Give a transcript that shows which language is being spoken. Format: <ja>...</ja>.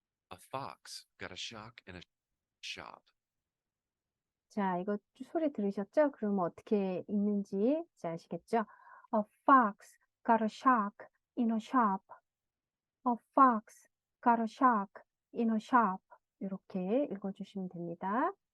<en>A fox got a shock in a shop.</en> <ko>자, 이거 소리 들으셨죠? 그러면 어떻게 읽는지 이제 아시겠죠?</ko> <en>A fox got a shark in a shop. A fox got a shark in a shop.</en> <ko>이렇게 읽어주시면 됩니다.</ko>